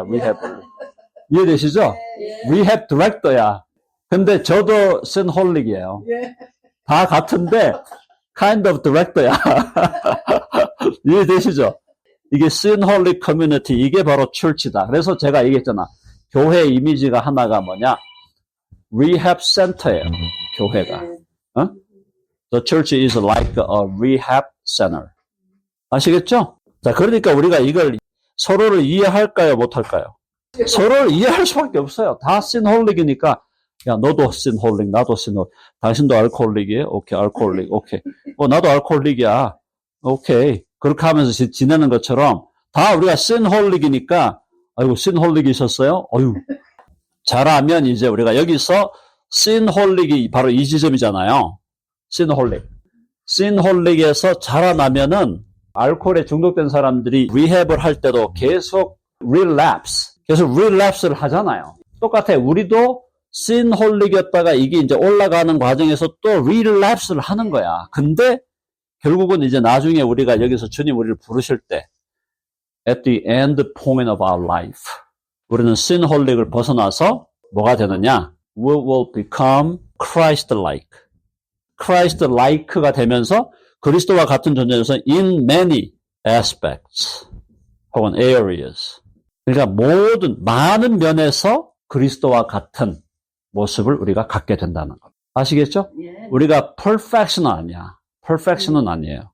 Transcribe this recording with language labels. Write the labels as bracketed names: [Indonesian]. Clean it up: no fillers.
[Korean] rehab을. 이해되시죠? rehab director야. 근데 저도 synholic이에요. 다 같은데 [English] kind of [Korean] director야. 이해되시죠? 이게 synholic community, 이게 바로 church다. 그래서 제가 얘기했잖아. 교회 이미지가 하나가 뭐냐? rehab center예요. 교회가. [English] The church is like a rehab center. [Korean] 아시겠죠? 자, 그러니까 우리가 이걸 서로를 이해할까요? 못할까요? 서로를 이해할 수밖에 없어요. 다 synholic이니까 야, 너도 synholic, 나도 synholic. 당신도 알코올릭이에요? 오케이, 알코올릭. 오케이. 나도 알코올릭이야. 오케이. 그렇게 하면서 지내는 것처럼 다 우리가 synholic이니까 아이고, synholic이셨어요? 어휴. 잘하면 이제 우리가 여기서 synholic이 바로 이 지점이잖아요. synholic. synholic에서 자라나면은 알코올에 중독된 사람들이 리헵을 할 때도 계속 relapse를 하잖아요. 똑같아. 우리도 synholic이었다가 이게 이제 올라가는 과정에서 또 relapse를 하는 거야. 근데 결국은 이제 나중에 우리가 여기서 주님 우리를 부르실 때 [English] at the end point of our life [Korean] 우리는 synholic을 벗어나서 뭐가 되느냐? [English] We will become Christ-like. [Korean] Christ-like가 되면서 그리스도와 같은 존재에서 [English] in many aspects [Korean] 혹은 areas. 그러니까 많은 면에서 그리스도와 같은 모습을 우리가 갖게 된다는 것. 아시겠죠? 우리가 perfection은 아니야. perfection은 아니에요.